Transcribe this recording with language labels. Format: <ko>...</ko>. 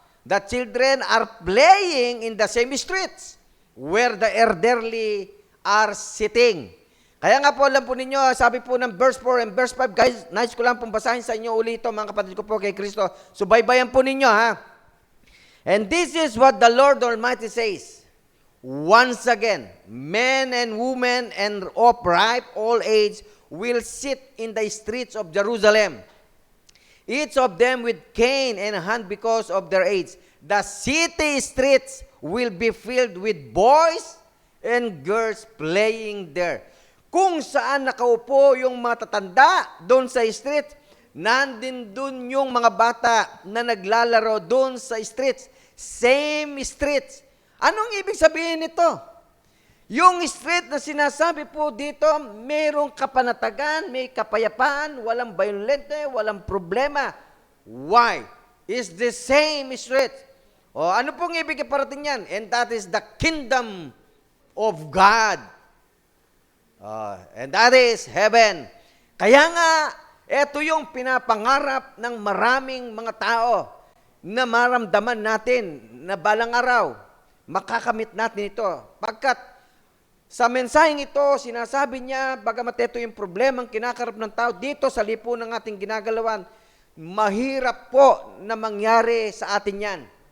<en>The children are playing in the same streets where the elderly are sitting.</en> <tl>Kaya nga po, alam po ninyo, sabi po ng</tl> <en>verse 4 and verse 5,</en> <tl>guys, nice ko lang pong basahin sa inyo ulit ito, mga kapatid ko po kay Kristo. Subaybayan po ninyo, ha?</tl> <en>And this is what the Lord Almighty says. Once again, men and women and of ripe old age will sit in the streets of Jerusalem, each of them with cane and hand because of their age. The city streets will be filled with boys and girls playing there.</en> <tl>Kung saan nakaupo yung matatanda doon sa street, nandin doon yung mga bata na naglalaro doon sa streets.</tl> <en>Same streets.</en> <tl>Anong ibig sabihin nito? Yung street na sinasabi po dito, mayroong kapanatagan, may kapayapaan, walang violente, walang problema.</tl> <en>Why? It's the same street.</en> <tl>O ano pong ibig iparating yan?</tl> <en>And that is the kingdom of God. And that is heaven.</en> <tl>Kaya nga, ito yung pinapangarap ng maraming mga tao na maramdaman natin na balang araw, makakamit natin ito. Pagkat sa mensaheng ito, sinasabi niya, bagamat ito yung problemang kinakarap ng tao dito sa lipunan ng ating ginagalawan, mahirap po na mangyari sa atin yan.</tl>